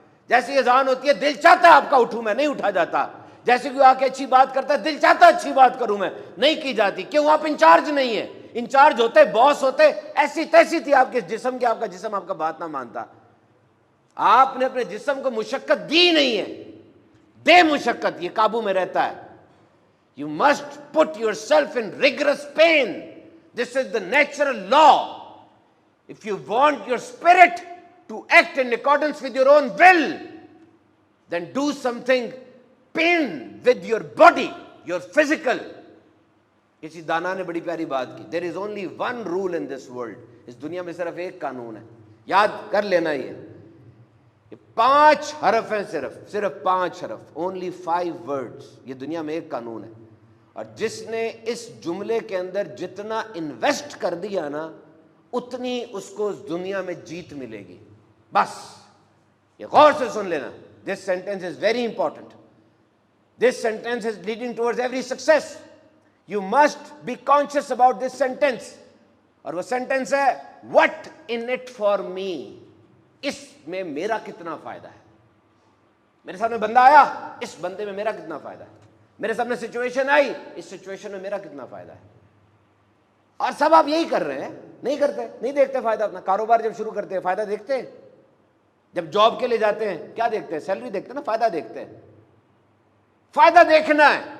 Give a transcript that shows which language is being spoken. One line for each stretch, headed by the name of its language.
Urdu: جیسی اذان ہوتی ہے دل چاہتا ہے آپ کا اٹھوں, میں نہیں اٹھا جاتا. جیسے کوئی آ کے اچھی بات کرتا ہے دل چاہتا ہے اچھی بات کروں, میں نہیں کی جاتی. کیوں؟ آپ انچارج نہیں ہیں. انچارج ہوتے, باس ہوتے, ایسی تیسی تھی آپ کے جسم کی, آپ کا جسم آپ کا بات نہ مانتا. آپ نے اپنے جسم کو مشقت دی نہیں ہے, دے مشقت, یہ قابو میں رہتا ہے.
English: You must put yourself in rigorous pain. This is the natural law. If you want your spirit to act in accordance with your own will, then do something pain with your body, your physical.
Urdu: کسی دانا نے بڑی پیاری بات کی.
English: There is only one rule in this world.
Urdu: اس دنیا میں صرف ایک قانون ہے, یاد کر لینا. یہ 5 حرف ہیں, صرف 5 حرف,
English: only 5 words.
Urdu: یہ دنیا میں ایک قانون ہے, اور جس نے اس جملے کے اندر جتنا انویسٹ کر دیا نا اتنی اس کو اس دنیا میں جیت ملے گی. بس یہ غور سے سن لینا.
English: This sentence is very important. This sentence is leading towards every success. You must be conscious about this sentence.
Urdu: اور وہ sentence ہے
English: what in it for me.
Urdu: اس میں میرا کتنا فائدہ ہے. میرے سامنے بندہ آیا, اس بندے میں میرا کتنا فائدہ ہے. میرے سامنے سچویشن آئی, اس سچویشن میں میرا کتنا فائدہ ہے. اور سب آپ یہی کر رہے ہیں, نہیں کرتے, نہیں دیکھتے فائدہ اپنا. کاروبار جب شروع کرتے ہیں فائدہ دیکھتے ہیں, جب جاب کے لیے جاتے ہیں کیا دیکھتے ہیں؟ سیلری دیکھتے ہیں نا, فائدہ دیکھتے ہیں. فائدہ دیکھنا ہے.